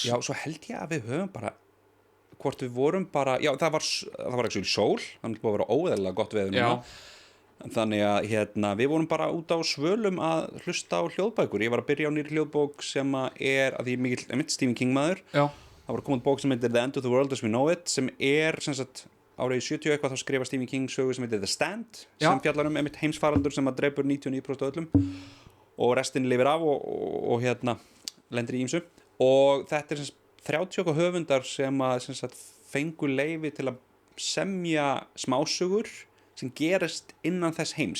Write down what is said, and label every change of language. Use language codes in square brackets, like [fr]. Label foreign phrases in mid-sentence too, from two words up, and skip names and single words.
[is] svo held ég að við höfum bara hvort við vorum bara, það var ekki sól, þannig að það var óeðlilega gott veður núna þannig að við vorum bara út á svölum að hlusta á hljóðbækur ég var að byrja á nýri hljóðbók sem er að ég mikill Stephen King maður það var komið bók sem heitir The End of the World as We Know It sem er sem sagt árið 70 eitthvað þá skrifa Stephen King sögu sem heitir The Stand sem fjallar heimsfaraldur sem að dreipur 99% af öllum og restin lifir af og lendir í ýmsu og þetta er sem sagt 30 höfundar sem fengu leyfi til að semja smásögur sem gerist innan þess heims